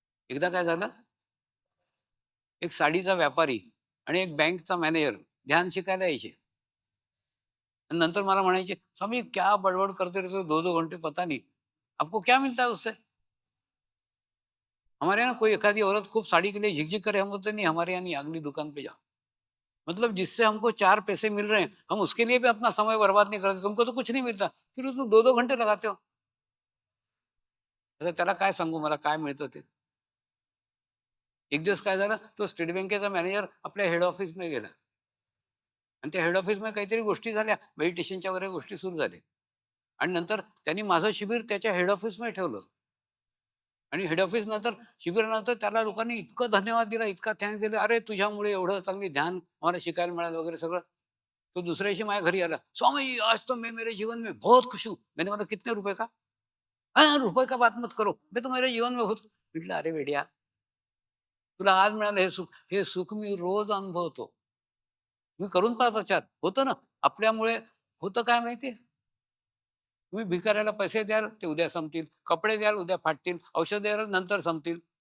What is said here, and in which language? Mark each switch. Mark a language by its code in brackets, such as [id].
[mr] एकदा काय झालं, एक साडीचा व्यापारी आणि एक बँकचा मॅनेजर ध्यान शिकायला यायचे. आणि नंतर मला म्हणायचे, [hi] स्वामी क्या बडबड करते रहते हो, 2-2 घंटे पता नहीं, आपको क्या मिलता है उससे? हमारे यहाँ कोई एखादी औरत खूब साड़ी के लिए झिकझिक करे, हम बोलते नहीं, हमारे यहाँ नहीं, अगली दुकान पे जाओ। मतलब जिससे हमको 4 पैसे मिल रहे हैं, हम उसके लिए भी अपना समय बर्बाद नहीं करते, तुमको तो कुछ नहीं मिलता, फिर तुम 2-2 घंटे लगाते हो। [mr] आता त्याला काय सांगू, मला काय मिळतं ते. एक दिवस काय झालं, तो स्टेट बँकेचा मॅनेजर आपल्या हेड ऑफिसमध्ये गेला आणि त्या हेड ऑफिसमध्ये काहीतरी गोष्टी झाल्या, मेडिटेशनच्या वगैरे गोष्टी सुरू झाल्या. आणि नंतर त्यांनी माझं शिबिर त्याच्या हेड ऑफिसमध्ये ठेवलं. आणि हेड ऑफिस नंतर, शिबिरानंतर त्याला लोकांनी इतकं धन्यवाद दिला, इतका थँक्स दिला, अरे तुझ्यामुळे एवढं चांगली ध्यान आम्हाला शिकायला मिळालं वगैरे सगळं. तो दुसऱ्या दिवशी माझ्या घरी आला, [hi] स्वामी आज तो मैं मेरे जीवन में बहुत खुश हूँ. मैंने बोला कितने रुपए का? हाँ, रुपए का बात मत करो, मैं तो मेरे जीवन में बहुत. [mr] म्हटलं अरे वेड्या, तुला आज मिळालं हे सुख मी रोज अनुभवतो. मी करून पहा प्रचार, होतं ना. आपल्यामुळे होतं काय माहितीये, तुम्ही भिकाऱ्याला पैसे द्याल ते उद्या संपतील, कपडे द्याल उद्या फाटतील, औषध द्याल नंतर संपतील.